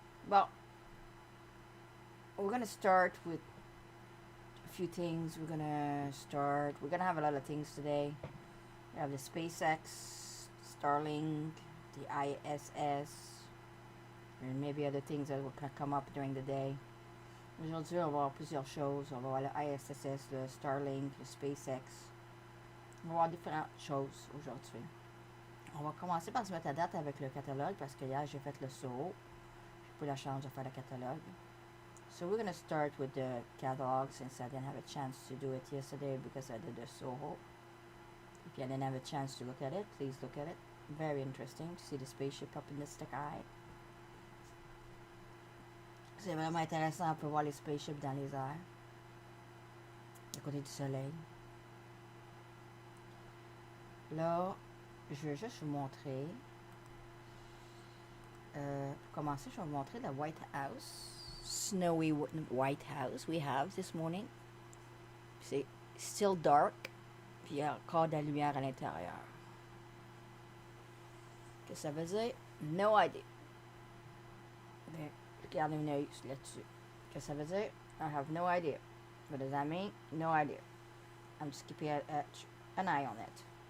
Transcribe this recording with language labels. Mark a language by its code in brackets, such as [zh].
[en] Well, we're gonna start with a few things. We're gonna have a lot of things today. We have the SpaceX, Starlink, the ISS, and maybe other things that will come up during the day. [fr] Aujourd'hui, on va voir plusieurs choses. On va voir le ISS, le Starlink, le SpaceX. On va voir différentes choses aujourd'hui. On va commencer par se mettre à date avec le catalogue parce que hier, j'ai fait le saut. J'ai pas eu la chance de faire le catalogue. [en] So we're going to start with the catalog since I didn't have a chance to do it yesterday because I did the Soho. If you didn't have a chance to look at it, please look at it. Very interesting to see the spaceship up in the sky. [fr] C'est vraiment intéressant, on peut voir les spaceships dans les airs, à côté du soleil. Là, je vais juste vous montrer. Pour commencer, je vais vous montrer la White House. [en] Snowy White House we have this morning. [fr] C'est [en] still dark, [fr] puis il y a encore de la lumière à l'intérieur. Qu'est-ce que ça veut dire? [en] No idea. [fr] Mais, regardez un œil là-dessus. Qu'est-ce que ça veut dire? [en] I have no idea. What does that mean? No idea. I'm just keeping an eye on it.